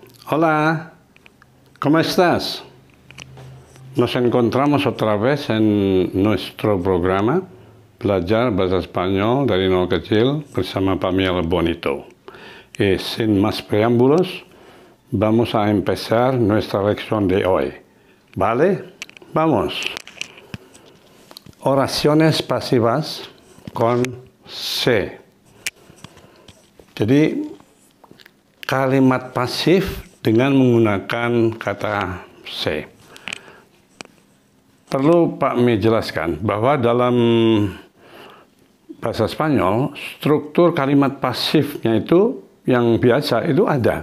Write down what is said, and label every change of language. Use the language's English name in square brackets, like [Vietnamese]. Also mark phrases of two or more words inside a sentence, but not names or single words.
[Spanish] Hola, ¿cómo estás? Nos encontramos otra vez en nuestro programa Belajar Bahasa Spanyol dari Nol Kecil bersama Pamela Bonito. Y sin más preámbulos, vamos a empezar nuestra lección de hoy. ¿Vale? Vamos. Oraciones pasivas con se. [Indonesian] Jadi, kalimat pasif dengan menggunakan kata se. Perlu Pak Mi jelaskan bahwa dalam bahasa Spanyol, struktur kalimat pasifnya itu yang biasa itu ada.